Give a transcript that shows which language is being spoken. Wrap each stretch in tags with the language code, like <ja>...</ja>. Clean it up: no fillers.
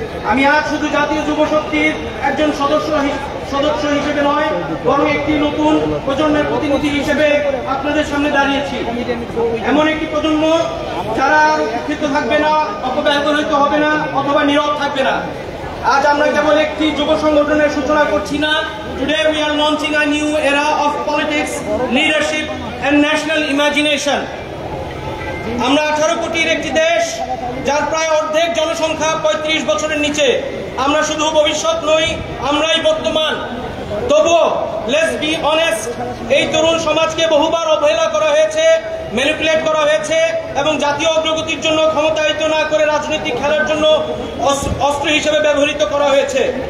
<bn>আমি আজ শুধু জাতীয় যুব শক্তির একজন সদস্য হিসেবে নয়, বরং একটি নতুন প্রজন্মের প্রতিনিধি হিসেবে আপনাদের সামনে দাঁড়িয়েছি। এমন একটি প্রজন্ম যারা আর উপেক্ষিত থাকবে না, অপব্যবহৃত হবে না, অথবা নীরব থাকবে না। আজ আমরা কেবল একটি যুব সংগঠনের সূচনা করছি না।</bn> <en>Today we are launching a new era of politics, leadership and national imagination.</en> <bn>আমরা 18 কোটির একটি দেশ, যার প্রায় অর্ধেক জনসংখ্যা 35 বছরের নিচে। আমরা শুধু ভবিষ্যৎ নই, আমরাই বর্তমান। তবুও</bn> <en>let's be honest,</en> <bn>এই তরুণ সমাজকে বহুবার অবহেলা করা হয়েছে, ম্যানিপুলেট করা হয়েছে এবং জাতীয় অগ্রগতির জন্য ক্ষমতায়িত না করে রাজনৈতিক খেলার জন্য অস্ত্র হিসেবে ব্যবহৃত করা হয়েছে।</bn>